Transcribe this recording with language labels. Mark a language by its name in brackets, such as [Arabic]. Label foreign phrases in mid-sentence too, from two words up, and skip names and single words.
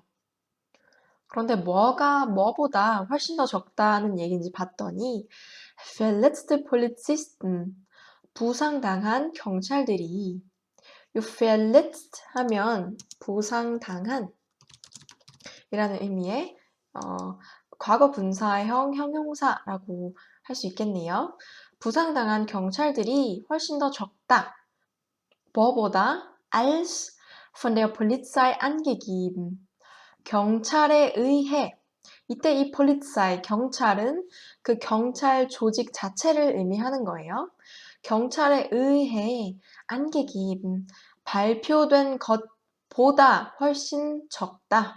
[Korean] 그런데 뭐가 뭐보다 훨씬 더 적다는 얘기인지 봤더니 [German] verletzte Polizisten, [Korean] 부상당한 경찰들이 이 verletzt 하면 부상당한 이라는 의미의 과거 분사형 형용사라고 할 수 있겠네요. 부상당한 경찰들이 훨씬 더 적다. [German] 뭐보다 als von der Polizei angegeben. [Korean] 경찰에 의해 이때 이 Polizei, 경찰은 그 경찰 조직 자체를 의미하는 거예요. 경찰에 의해 angegeben, 발표된 것보다 훨씬 적다.